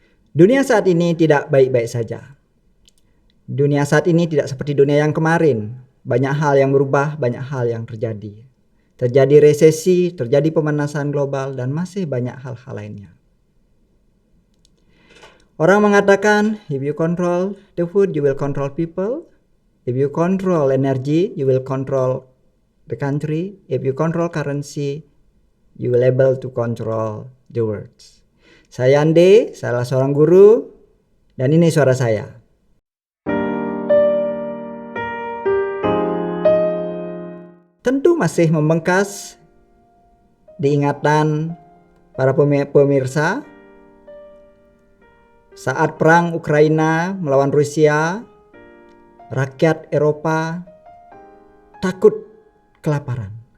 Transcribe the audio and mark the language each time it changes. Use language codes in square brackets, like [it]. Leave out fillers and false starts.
[id] Dunia saat ini tidak baik-baik saja. Dunia saat ini tidak seperti dunia yang kemarin. Banyak hal yang berubah, banyak hal yang terjadi. Terjadi resesi, terjadi pemanasan global, dan masih banyak hal-hal lainnya. Orang mengatakan, [en] if you control the food, you will control people. If you control energy, you will control the country. If you control currency, you will able to control the world. [id] Saya Ande, salah seorang guru, dan ini suara saya. Tentu masih membengkas di ingatan para pemirsa saat perang Ukraina melawan Rusia, rakyat Eropa takut kelaparan.